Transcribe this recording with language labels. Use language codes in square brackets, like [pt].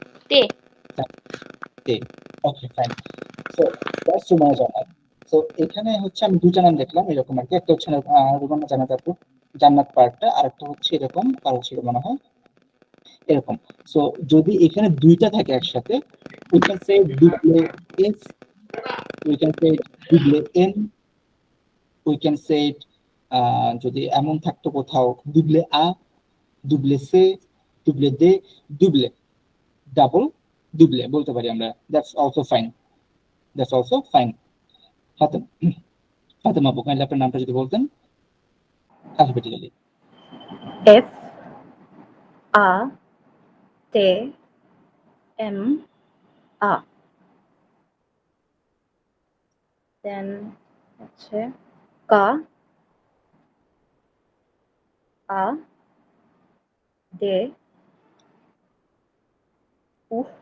[en] T. Okay fine. So that's Rumana Jannat. [bn] So এখানে হচ্ছে আমি দুইটা নাম দেখলাম এরকম আর কি, একটা হচ্ছে রুমানা জান্নাত আপু জান্নাত পার্টটা, আর একটা হচ্ছে এরকম, আর হচ্ছে মনে হয় এরকম। সো যদি এখানে দুইটা থাকে একসাথে, [en] we can say double S, we can say double N, [bn] we can say যদি এমন থাকতো কোথাও [en] double A, double C, double D, [bn] double double double বলতে পারি আমরা, [en] That's also fine, that's also fine. [bn] Fatema আপু কাইন্ডলি আপনার নামটা যদি বলতেন alphabetically. [en] F A T M A, then [bn] হচ্ছে [en] K A D U